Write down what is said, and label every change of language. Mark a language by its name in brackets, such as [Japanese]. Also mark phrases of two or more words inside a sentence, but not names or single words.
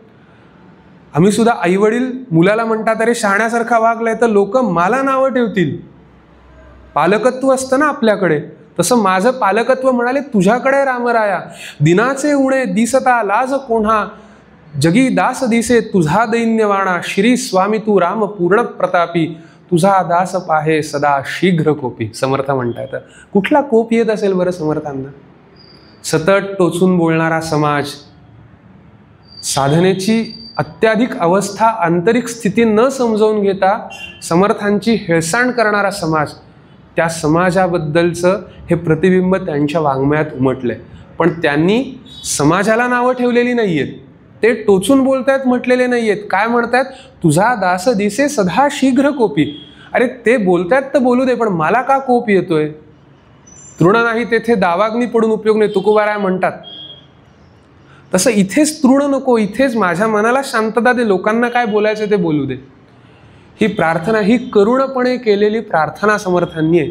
[Marathi] आम्ही सुद्धा आई वडील मुलाला म्हणतात अरे शहाण्यासारखा वागलाय, तर लोक मला नावं ठेवतील. पालकत्व असतं ना आपल्याकडे, तसं माझं पालकत्व म्हणाले तुझ्याकडे रामराया. दिनाचे उणे दिसता लाज कोणा, जगी दास दिसे तुझा दैन्यवाणा, श्री स्वामी तू राम पूर्ण प्रतापी, तुझा दास पाहे सदा शीघ्र कोपी. समर्थ म्हणतात. कुठला कोप येत असेल बरं समर्थांना? सतत टोचून बोलणारा समाज, साधनेची अत्याधिक अवस्था आंतरिक स्थिती न समजावून घेता समर्थांची हेळसांड करणारा समाज, त्या समाजाबद्दलचं हे प्रतिबिंब त्यांच्या वाङ्मयात उमटलंय. पण त्यांनी समाजाला नावं ठेवलेली नाहीयेत, ते टोचून बोलतायत म्हटलेले नाहीयेत. काय म्हणतायत? तुझा दास दिसे सदा शीघ्र कोपी. अरे ते बोलतायत तर बोलू दे, पण मला का कोप येतोय? तृण नाही तेथे दावाग्नी पडून उपयोग नाही, तुकोबाराय म्हणतात. तसं इथेच तृण नको, इथेच माझ्या मनाला शांतता दे, लोकांना काय बोलायचं ते बोलू दे. ही प्रार्थना, ही करुणपणे केलेली प्रार्थना समर्थांनी आहे.